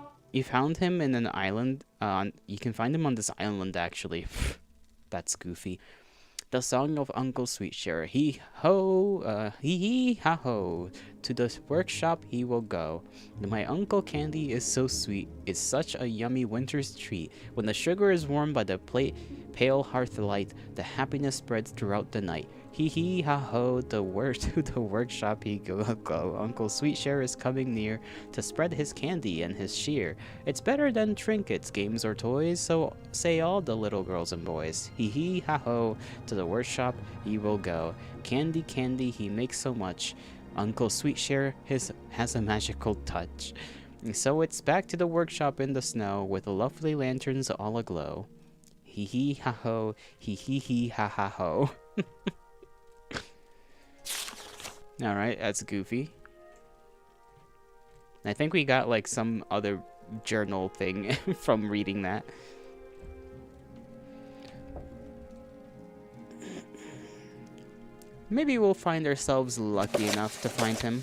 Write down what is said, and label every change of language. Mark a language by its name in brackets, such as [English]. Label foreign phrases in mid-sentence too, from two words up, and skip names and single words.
[English] You found him in an island. You can find him on this island, actually. That's goofy. The song of Uncle Sweetshare. He ho, hee ha ho. To the workshop he will go. My Uncle Candy is so sweet. It's such a yummy winter's treat. When the sugar is warmed by the pale hearth light, the happiness spreads throughout the night. Hee ha ho, to the workshop he go. Uncle Sweetshare is coming near to spread his candy and his cheer. It's better than trinkets, games, or toys, so say all the little girls and boys. Hee ha ho, to the workshop he will go. Candy, candy, he makes so much. Uncle Sweetshare has a magical touch. So it's back to the workshop in the snow with lovely lanterns all aglow. Hee ha ho, hee ha ha ho. Alright, that's goofy. I think we got like some other journal thing from reading that. Maybe we'll find ourselves lucky enough to find him.